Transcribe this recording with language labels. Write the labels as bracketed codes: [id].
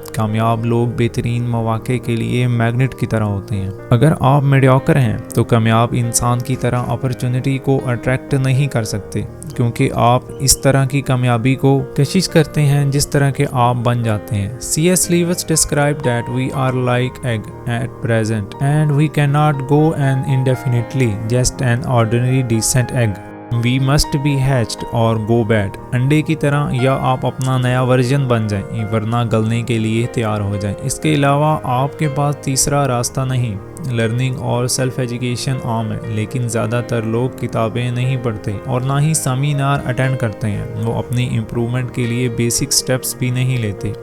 [ur] کامیاب لوگ بہترین مواقع کے لیے میگنیٹ کی طرح ہوتے ہیں۔ اگر آپ میڈیوکر ہیں تو کامیاب انسان کی طرح اپرچونٹی کو اٹریکٹ نہیں کر سکتے، کیونکہ آپ اس طرح کی کامیابی کو کشش کرتے ہیں جس طرح کے آپ بن جاتے ہیں۔ C.S. [en] Lewis described that we are like egg at present and we cannot go on indefinitely just an ordinary decent egg. We must be hatched or go bad. [ur] انڈے کی طرح یا آپ اپنا نیا ورژن بن جائیں ورنہ گلنے کے لیے تیار ہو جائیں۔ اس کے علاوہ آپ کے پاس تیسرا راستہ نہیں۔ لرننگ اور سیلف ایجوکیشن عام ہے، لیکن زیادہ تر لوگ کتابیں نہیں پڑھتے اور نہ ہی سیمینار اٹینڈ کرتے ہیں۔ وہ اپنی امپرومنٹ کے لیے بیسک سٹیپس بھی نہیں لیتے،